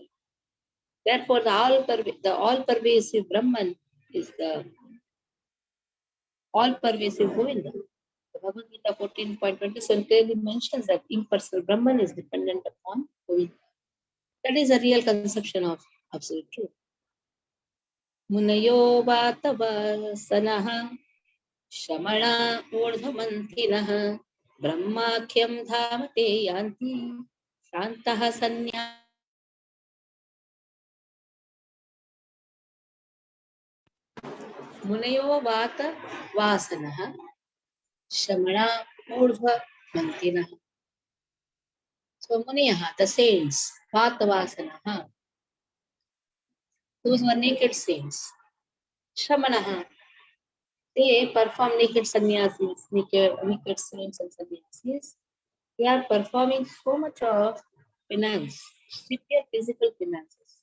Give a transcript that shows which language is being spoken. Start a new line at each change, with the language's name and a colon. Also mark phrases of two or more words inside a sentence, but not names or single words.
English: Therefore, the all-pervasive Brahman is the all-pervasive Govinda. The Bhagavad Gita 14.27 clearly mentions that impersonal Brahman is dependent upon Govinda. That is a real conception of absolute truth.
Sanskrit: Munayo vatava sanaha shamana urdhamanthinaha brahmakhyam dhamate yanti shantaha sanya. Munayo vata vasanaha shamana urdhamanthinaha.
English: So Muniyaha, the saints, Vatavasanaha, those were naked saints. Shamanaha, they perform naked sannyasis, naked saints and sannyasis. They are performing so much of penance, severe physical penances.